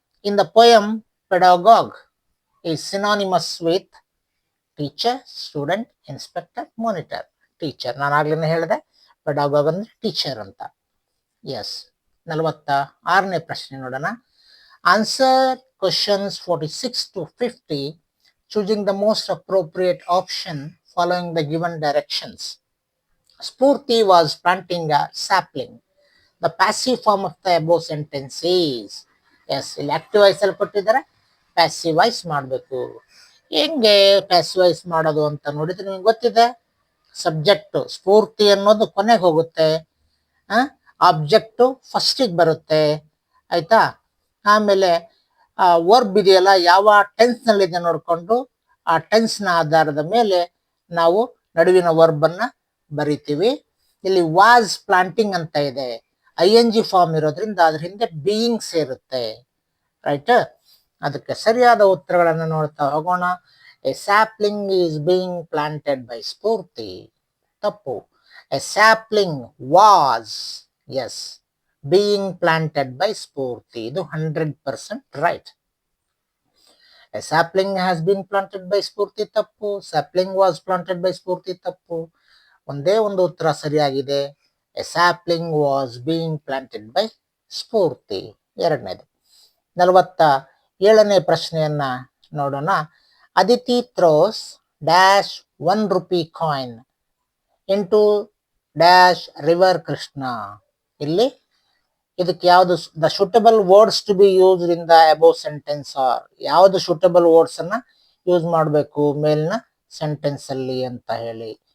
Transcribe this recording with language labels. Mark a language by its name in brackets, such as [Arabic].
[English] In the poem, pedagogue is synonymous with teacher, student, inspector, monitor. [Kannada] Teacher, ನಾನು ಆಗ್ಲೇ ಹೇಳಿದೆ pedagogue ಅಂದ್ರೆ teacher ಅಂತ. ಎಸ್. 46ನೇ ಪ್ರಶ್ನೆ ನೋಡೋಣ. [English] Answer questions 46 to 50 choosing the most appropriate option following the given directions. Spurti was planting a sapling. The passive form of the above sentence is, [Kannada] S ಇಲ್ಲಿ active voice ಅಲ್ಲಿ ಕೊಟ್ಟಿದ್ದಾರೆ, passive voice ಮಾಡಬೇಕು. ಹೆಂಗೆ passive voice ಮಾಡೋದು ಅಂತ ನೋಡಿದ್ರೆ ನಿಮ್ಗೆ ಗೊತ್ತಿದೆ. ಸಬ್ಜೆಕ್ಟ್ ಸ್ಫೂರ್ತಿ ಅನ್ನೋದು ಕೊನೆಗೆ ಹೋಗುತ್ತೆ, ಆಬ್ಜೆಕ್ಟು ಫಸ್ಟಿಗೆ ಬರುತ್ತೆ, ಆಯ್ತಾ. ಆಮೇಲೆ ವರ್ಬ್ ಇದೆಯಲ್ಲ ಯಾವ ಟೆನ್ಸ್ ನಲ್ಲಿದೆ ನೋಡಿಕೊಂಡು ಆ ಟೆನ್ಸ್ನ ಆಧಾರದ ಮೇಲೆ ನಾವು ನಡುವಿನ ವರ್ಬ್ ಅನ್ನ ಬರಿತೀವಿ. ಇಲ್ಲಿ ವಾಸ್ ಪ್ಲಾಂಟಿಂಗ್ ಅಂತ ಇದೆ, ING ಫಾರ್ಮ್ ಇರೋದ್ರಿಂದ ಅದ್ರ ಹಿಂದೆ ಬೀಯಿಂಗ್ ಸೇರುತ್ತೆ, ರೈಟ್. ಅದಕ್ಕೆ ಸರಿಯಾದ ಉತ್ತರಗಳನ್ನು ನೋಡ್ತಾ ಹೋಗೋಣ. [English] a sapling is being planted by Spoorthi, [Kannada] ತಪ್ಪು. [English] A sapling was, is, being planted by Spoorthi, ಇದು 100% right. A sapling has been planted by Spoorthi [Kannada] ತಪ್ಪು. [English] Sapling was planted by Spoorthi ತಪ್ಪು. [Kannada] ಒಂದೇ ಒಂದು ಉತ್ತರ ಸರಿಯಾಗಿದೆ. [English] A sapling was being planted by [Kannada] ಸ್ಫೂರ್ತಿ, ಎರಡನೇದು. 47ನೇ ಪ್ರಶ್ನೆಯನ್ನ ನೋಡೋಣ. [English] Aditi throws dash 1 rupee coin into dash river Krishna. [Kannada] ಇಲ್ಲಿ ಇದಕ್ಕೆ ಯಾವುದು [English] the suitable words to be use in the above sentence [Kannada] R, ಯಾವುದು ಸೂಟಬಲ್ ವರ್ಡ್ಸ್ ಅನ್ನ ಯೂಸ್ ಮಾಡಬೇಕು ಮೇಲಿನ ಸೆಂಟೆನ್ಸ್ ಅಲ್ಲಿ ಅಂತ ಹೇಳಿ.